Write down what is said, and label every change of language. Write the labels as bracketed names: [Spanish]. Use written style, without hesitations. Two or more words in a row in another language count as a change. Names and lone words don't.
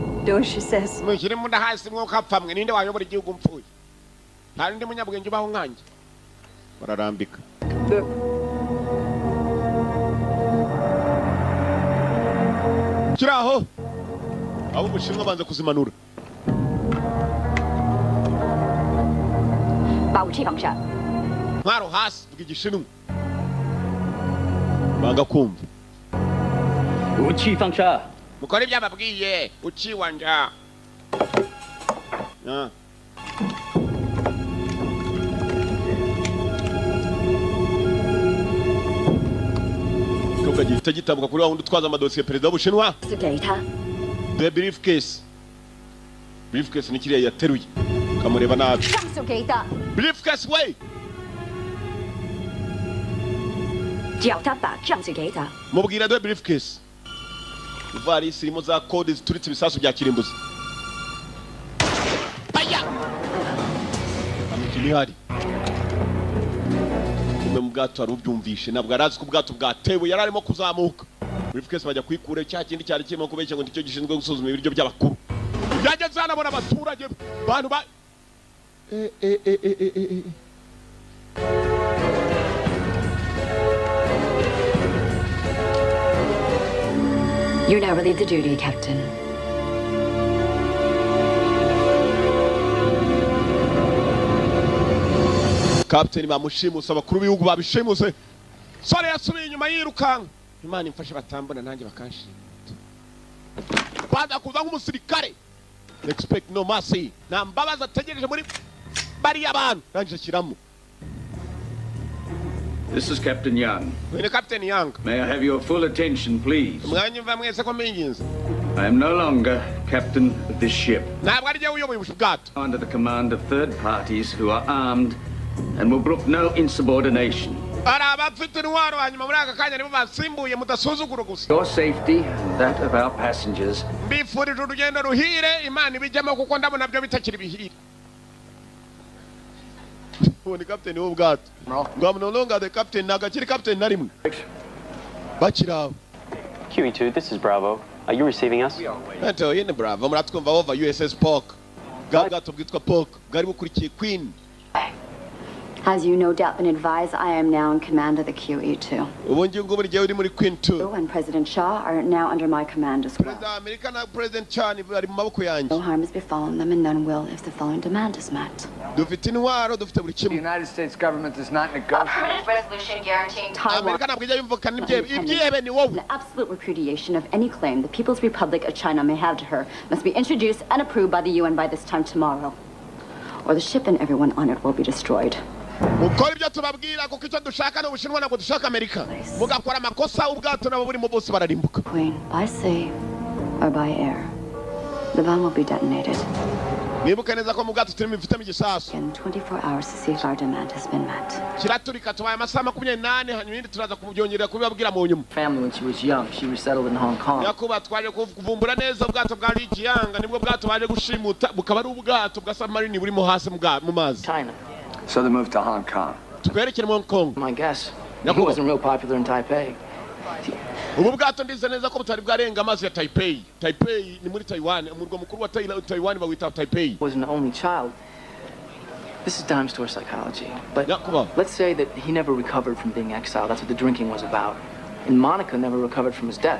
[English] do as she says. [Kinyarwanda] Mushyire mu nda hasi mwokapfamwe ninde wayobora igihugu mpfuye. Nta ndi munyabwenge ubaho nkanjye. Bararambika. Kiraho. Abo Bushinwa banze kuzimanura. [Chinese] 把武器放下。 [Kinyarwanda] Ntwaro hasi bw'igishinwa. Banga kumva. [Chinese] 武器放下。 [Kinyarwanda] Mukore byababwiye uciwanja. Koga gihita gitambuka kuri wa wundi utwaza amadosiye perezida w'Ubushinwa. [English] The briefcase. [Kinyarwanda] Briefcase ni kiriya yateruye. Kamureba nabi. Briefcase way. [Chinese] 叫他把账子给他。 [Kinyarwanda] Mubwira [English] the briefcase. [Kinyarwanda] Ivarisi irimo za code zituritse ibisasu bya kirimbuzi. Aya! Amikini hari. Kumbe mu bwato ari ubyumvishe nabwo arazi ko ubwato bwatewe yari arimo kuzamuka. Briefcase bajya kwikura cya kindi cyari kirimo kubeshya ngo nicyo gishinzwe gusuzuma ibiryo by'abakuru. Yageze hano abona abaturage bantu ba [English] You now relieve the duty, Captain. [Kinyarwanda] Captain bamushimuse abakuru b'ibihugu babishimuse. Sore yasubiye inyuma yirukanka. Imana imfashe batambona nanjye bakanshi. Baza kuza nk'umusirikare. [English] Expect no mercy. [Kinyarwanda] Na mbabaza ategereje muri bari abantu. Nanjye kiramo. [English] This is Captain Young. Captain Young. May I have your full attention, please? I am no longer captain of this ship. Under the command of third parties who are armed and will brook no insubordination. Your safety and that of our passengers. When captain who got I'm no longer the captain [Kinyarwanda] nagakiri captain narimwe bakira [English] QE2 this is Bravo are you receiving us [Kinyarwanda] Ento yene Bravo muratwumva over USS Pork gato bwitwa Pork gari bukurikiye Queen. [English] As you no doubt been advised, I am now in command of the QE2. And President Shah are now under my command as well. No harm has befallen them, and none will if the following demand is met. The United States government does not negotiate. A permanent resolution guaranteeing Taiwan an absolute repudiation of any claim the People's Republic of China may have to her must be introduced and approved by the UN by this time tomorrow, or the ship and everyone on it will be destroyed. [Kinyarwanda] Mukora ibyo tubabwira kuko icyo dushaka n'Ubushinwa ntabwo dushaka Amerika. Mugakora amakosa ubwato nabo burimo bose bararimbuka. [English] Queen, by sea or by air, the bomb will be detonated. [Kinyarwanda] Nibuka neza ko mu bwato turimo ifitemo igisasu. [English] In 24 hours to see if our demand has been met. [Kinyarwanda] Kiraturika tubaye amasaha 28 hanyuma indi turaza kubyongerera kubibabwira mu nyuma. [English] Family when she was young, she resettled in Hong Kong. [Kinyarwanda] Yakuba twaje kuvumbura neza ubwato bwa Lijiyanga nibwo bwato baje gushimuta bukaba ari ubwato bwa submarine burimo hasi mu mazi. [English] China. So they moved to Hong Kong. Hong Kong. My guess. He wasn't real popular in Taipei. [Kinyarwanda] Ubu bwato ndize neza ko butari bwarenga amazi ya Taipei. Taipei ni muri Taiwan. Umurwa mukuru wa Taiwan bawita Taipei. [English] Was an only child. This is dime store psychology. But let's say that he never recovered from being exiled. That's what the drinking was about. And Monica never recovered from his death.